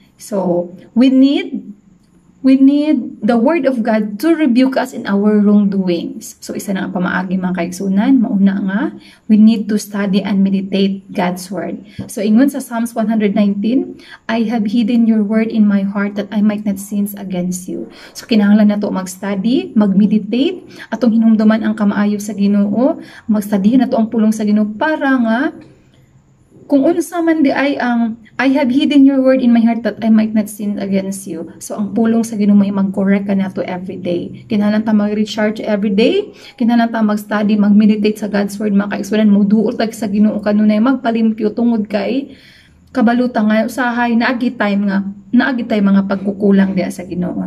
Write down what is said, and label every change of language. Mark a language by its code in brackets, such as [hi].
[en] So we need the Word of God to rebuke us in our wrongdoings. [ceb] So isa na ang pamaagi mga kaigsuonan, mauna nga [en] we need to study and meditate God's Word. [ceb] So ingon sa Psalms 119, [en] I have hidden your word in my heart that I might not sin against you. [ceb] So kinahanglan nato mag-study, mag-meditate, atong hinumduman ang kamaayo sa Ginoo, mag-study nato ang pulong sa Ginoo para nga kung unsa man di ay ang [en] I have hidden your word in my heart that I might not sin against you. [ceb] So ang pulong sa Ginoo may mag-correct ka nato every day. Kinahanglan ta mag-recharge every day. Kinahanglan ta mag-study, mag-meditate sa God's word, mga kaigsunan, mo duol tag sa Ginoo kanunay magpalimpyo tungod kay kabalutan nga usahay naagi time mga pagkukulang diya sa Ginoo.